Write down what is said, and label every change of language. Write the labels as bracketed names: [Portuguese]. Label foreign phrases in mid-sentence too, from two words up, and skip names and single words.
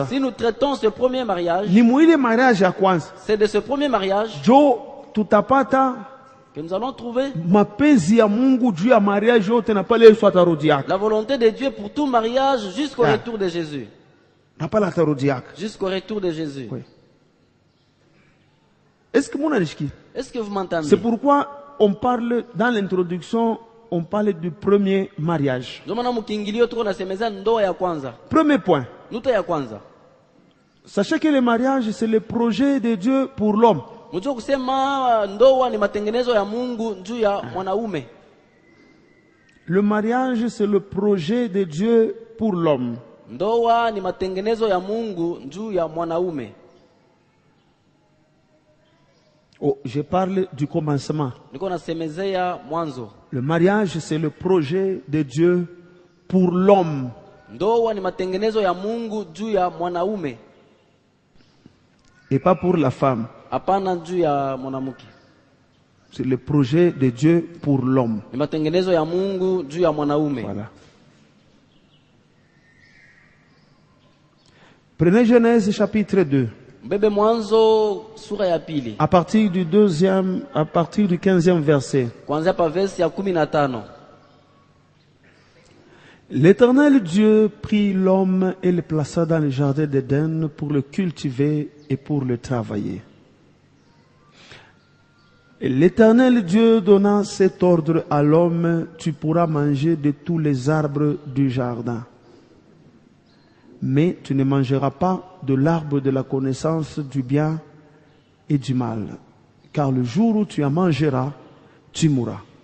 [French] Si nous traitons ce premier mariage, [Swahili] Ni muile mariage ya kwanza. [French] c'est de ce premier mariage [Swahili] Jo tutapata [French] que nous allons trouver [Swahili] mapenzi ya Mungu juu ya mariage yote na pale Yesu atarudi yake. [French] la volonté de Dieu pour tout mariage jusqu'au Ah. retour de Jésus. [Swahili] Na pale atarudi yake. [French] Jusqu'au retour de Jésus. Oui. Est-ce que munanishiki? Est-ce que vous m'entendez? C'est pourquoi on parle dans l'introduction on parle du premier mariage. [Swahili] Ndio maana mkiingilio tuko nasemeza ndoa ya kwanza. [French] Premier point. [Swahili] Ndoa ya kwanza. [French] Sachez que le mariage, c'est le projet de Dieu pour l'homme. [Swahili] Mjue kusema ndoa ni matengenezo ya Mungu juu ya mwanaume. [French] Le mariage, c'est le projet de Dieu pour l'homme. [Swahili] Ndoa ni matengenezo ya Mungu juu ya mwanaume. [French] Oh, je parle du commencement. [Swahili] Niko nasemezea mwanzo. [French] Le mariage, c'est le projet de Dieu pour l'homme. [Swahili] Ndoa ni matengenezo ya Mungu juu ya mwanaume. [French] Et pas pour la femme. [Swahili] Hapana juu ya mwanamke. [French] C'est le projet de Dieu pour l'homme. [Swahili] Ni matengenezo ya Mungu juu ya mwanaume. [French] Voilà. Prenez Genèse chapitre 2. [Swahili] Mbebe mwanzo sura ya pili. [French] À partir du 15e verset. [Swahili] Kuanzia pa verse ya 15. [French] L'Éternel Dieu prit l'homme et le plaça dans le jardin d'Éden pour le cultiver et pour le travailler. Et l'Éternel Dieu donna cet ordre à l'homme: tu pourras manger de tous les arbres du jardin, mais tu ne mangeras pas de l'arbre de la connaissance du bien et du mal, car le jour où tu en mangeras, tu mourras.